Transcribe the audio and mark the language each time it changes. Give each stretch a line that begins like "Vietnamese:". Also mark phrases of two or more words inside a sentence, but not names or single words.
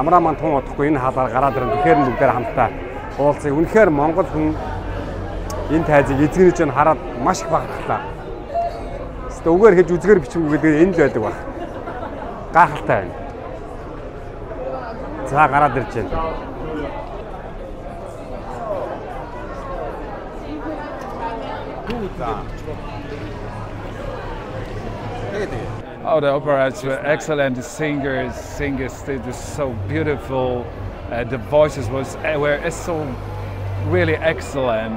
Mongolian: Амраа маань тун удахгүй энэ хаалгаар гараад ирэн тэгэхээр бүгдээр хамтдаа уулзъя. Үнэхээр Монгол хүн энэ тайзыг эзэгнэж нь хараад маш их багтлаа. Өөртөө үгээр хийж үзгээр бичмүү гэдэг энэ л байдаг баг. Гайхалтай байна. За гараад ирж байна.
English: Oh, the opera is excellent. The singers they were so beautiful. The voices were so really excellent.